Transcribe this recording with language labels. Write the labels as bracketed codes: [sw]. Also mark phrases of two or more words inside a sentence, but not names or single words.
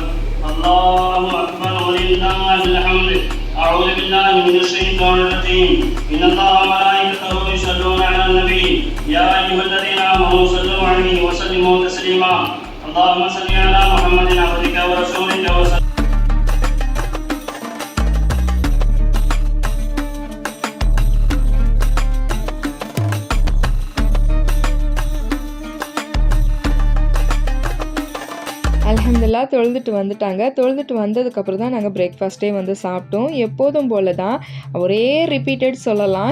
[ar] الله أكبر ولله الحمد. أعوذ بالله من الشيطان الرجيم. إن الله وملائكته يصلون على النبي يا أيها الذين آمنوا صلوا عليه وسلموا تسليما. اللهم صل على محمد عبدك ورسولك وسلم. [ta] அல்ஹம்துலில்லாஹ் தொழுதுட்டு வந்துட்டாங்க. தொழுதுட்டு வந்ததுக்கப்புறம் தான் நாங்கள் பிரேக்ஃபாஸ்ட்டே வந்து சாப்பிட்டோம். எப்போதும் போல தான் ஒரே ரிப்பீட்டட் சொல்லலாம்.